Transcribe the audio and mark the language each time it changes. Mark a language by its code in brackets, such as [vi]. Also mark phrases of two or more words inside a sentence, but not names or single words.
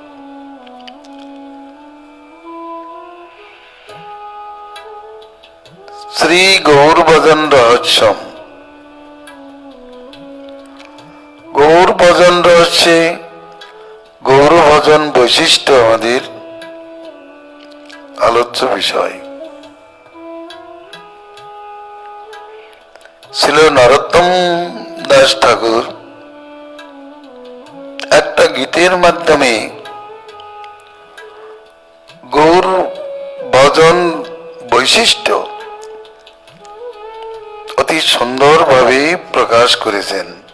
[bn] श्री गौर भजन रहस्यम। গৌর ভজন রহস্য গৌর ভজন বৈশিষ্ট্য আমাদের আলোচ্য বিষয়। ছিল নরোত্তম দাস ঠাকুর একটা গীতের মাধ্যমে গৌর ভজন বৈশিষ্ট্য অতি সুন্দরভাবে প্রকাশ করেছেন।